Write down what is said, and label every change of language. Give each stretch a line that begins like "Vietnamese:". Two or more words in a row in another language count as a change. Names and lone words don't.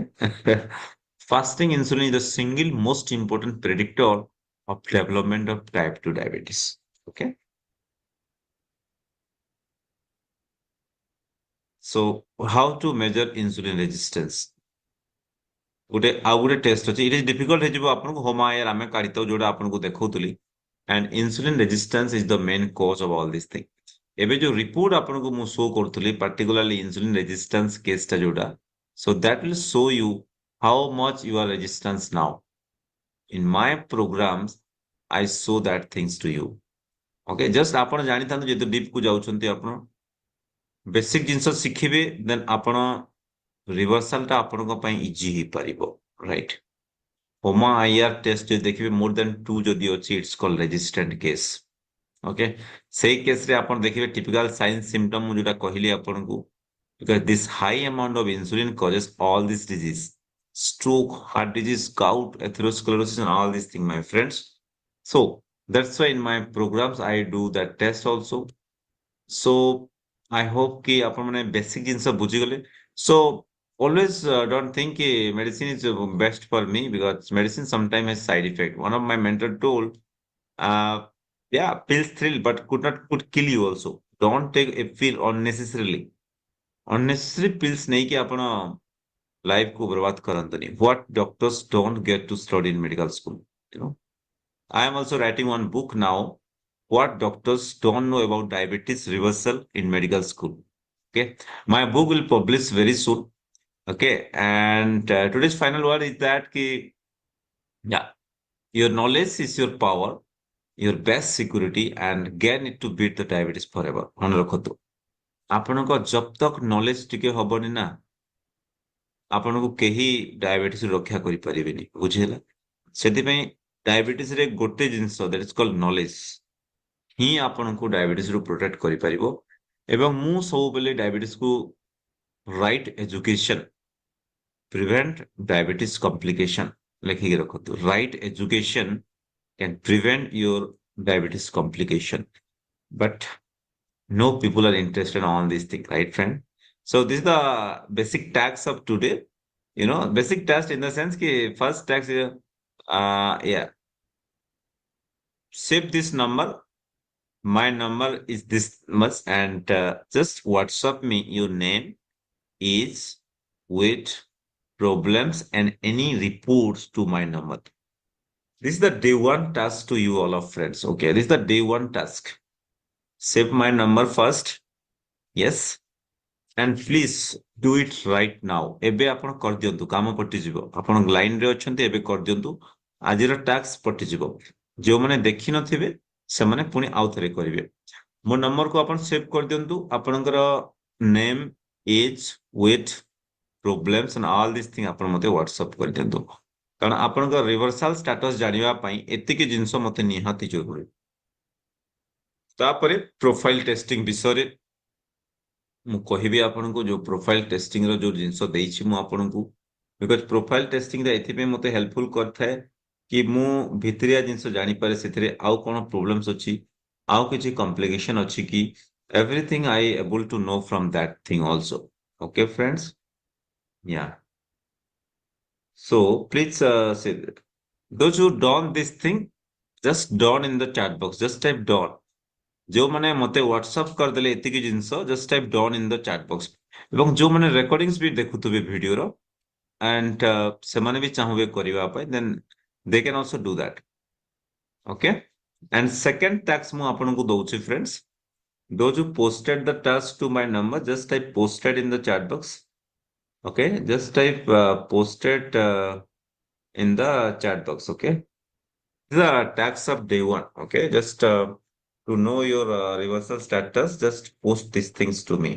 English: Fasting insulin is the single most important predictor of development of type 2 diabetes. Okay. So how to measure insulin resistance?
Odia: ଗୋଟେ test ଅଛି
English: it is difficult
Odia: ହେଇଯିବ ଆପଣଙ୍କୁ ହୋମ ଆୟାର ଆମେ କାଢିଥାଉ ଯୋଉଟା ଆପଣଙ୍କୁ ଦେଖଉଥିଲି
English: and insulin resistance is the main cause of all these things.
Odia: ଏବେ ଯୋଉ ରିପୋର୍ଟ ଆପଣଙ୍କୁ ମୁଁ ଶୋ କରୁଥିଲି
English: particularly insulin resistance case
Odia: ଟା ଯୋଉଟା
English: so that will show you how much you are resistance now. In my programs, I show that things to you. Okay, just
Odia: ଆପଣ ଜାଣିଥାନ୍ତୁ ଯେହେତୁ ଡିପ୍ କୁ ଯାଉଛନ୍ତି ଆପଣ ବେସିକ ଜିନିଷ ଶିଖିବେ ଦେନ୍ ଆପଣ ରିଭର୍ସାଲ ଟା ଆପଣଙ୍କ ପାଇଁ ଇଜି ହେଇପାରିବ
English: right HOMA IR test
Odia: ଯଦି ଦେଖିବେ ମୋର ଦେନ୍ 2 ଯଦି ଅଛି
English: it's call resistant case okay
Odia: ସେଇ କେସରେ ଆପଣ ଦେଖିବେ
English: typical sign symptom
Odia: ମୁଁ ଯୋଉଟା କହିଲି ଆପଣଙ୍କୁ
English: because this high amount of insulin causes all this disease stroke heart disease gout atherosclerosis and all these things my friends so that's why in my programs I do that test also so I hope ki
Odia: ଆପଣ ମାନେ basic ଜିନିଷ ବୁଝିଗଲେ
English: so always don't think ki medicine is best for me because medicine sometimes has side effect one of my mentor told uh yeah pills thrill but could kill you also don't take a pill unnecessarily unnecessary pills
Odia: ନେଇକି ଆପଣ ଲାଇଫ କୁ ବର୍ବାଦ କରନ୍ତୁନି
English: what doctors don't get to study in medical school you know I am also writing one book now what doctors don't know about diabetes reversal in medical school okay my book will publish very soon okay and today's final word is that ki, yeah your knowledge is your power your best security and gain it to beat the diabetes forever
Odia: ମନେ ରଖନ୍ତୁ ଆପଣଙ୍କ
Hindi: जब तक
English: knowledge
Odia: ଟିକେ ହବନି ନା ଆପଣଙ୍କୁ କେହି ଡାଇବେଟିସ ରକ୍ଷା କରିପାରିବେନି ବୁଝିହେଲା ସେଥିପାଇଁ ଡାଇବେଟିସ ରେ ଗୋଟେ ଜିନିଷ
English: that is called knowledge
Odia: ହିଁ ଆପଣଙ୍କୁ ଡାଇବେଟିସ ରୁ ପ୍ରୋଟେକ୍ଟ କରିପାରିବ ଏବଂ ମୁଁ ସବୁବେଳେ ଡାଇବେଟିସ କୁ
English: right education prevent diabetes complication
Odia: ଲେଖିକି ରଖନ୍ତୁ
English: right education can prevent your diabetes complication but no people are interested on this thing right friend so this is the basic tags of today basic task in the sense ki first task is yeah save this number my number is this much and just WhatsApp me your name is with problems and any reports to my number This is the day one task to you all of friends. Okay, this is the day one task. Save my number first. Yes. And please do it right now.
Odia: ଏବେ ଆପଣ କରିଦିଅନ୍ତୁ, କାମ ପଟିଯିବ। ଆପଣ ଲାଇନ ରେ ଅଛନ୍ତି, ଏବେ କରିଦିଅନ୍ତୁ। ଆଜିର ଟାସ୍କ ପଟିଯିବ। ଯେଉଁମାନେ ଦେଖିନଥିବେ ସେମାନେ ପୁଣି ଆଉ ଥରେ କରିବେ। ମୋ ନମ୍ବରକୁ ଆପଣ ସେଭ୍ କରିଦିଅନ୍ତୁ। ଆପଣଙ୍କର
English: name, age, weight, problems and all this thing
Odia: ଆପଣ ମୋତେ ହ୍ୱାଟ୍ସଆପ୍ କରିଦିଅନ୍ତୁ। କାରଣ ଆପଣଙ୍କ
English: reversal status
Odia: ଜାଣିବା ପାଇଁ ଏତିକି ଜିନିଷ ମୋତେ ନିହାତି ଜରୁରୀ। ତାପରେ
English: profile testing
Odia: ବିଷୟରେ ମୁଁ କହିବି ଆପଣଙ୍କୁ। ଯୋଉ
English: profile testing
Odia: ର ଯୋଉ ଜିନିଷ ଦେଇଛି ମୁଁ ଆପଣଙ୍କୁ,
English: because profile testing
Odia: ରେ ଏଥିପାଇଁ ମୋତେ ହେଲ୍ପଫୁଲ କରିଥାଏ କି ମୁଁ ଭିତରିଆ ଜିନିଷ ଜାଣିପାରେ ସେଥିରେ ଆଉ କଣ ପ୍ରୋବ୍ଲେମ୍ସ ଅଛି, ଆଉ କିଛି କମ୍ପ୍ଲିକେସନ ଅଛି କି, everything I able to know from that thing also. Okay, friends? Yeah. So please say that. Those who done this thing, just done in the chat box. Just type done. ଯେଉଁମାନେ ମୋତେ ହ୍ୱାଟ୍ସଆପ୍ କରିଦେଲେ ଏତିକି ଜିନିଷ,
English: just type done in the chat box.
Odia: ଏବଂ ଯେଉଁମାନେ ରେକର୍ଡିଂସ୍ ବି ଦେଖୁଥିବେ ଭିଡିଓର ଆଣ୍ଡ ସେମାନେ ବି ଚାହିଁବେ କରିବା ପାଇଁ,
English: then they can also do that.
Odia: ଓକେ।
English: and second task
Odia: ମୁଁ ଆପଣଙ୍କୁ ଦଉଛି
English: ଫ୍ରେଣ୍ଡସ୍। those who posted the task to my number, just type posted in the chat box. Okay, just type posted in the chat box. Okay, these are tasks of day one. Okay, just to know your reversal status, just post these things to me.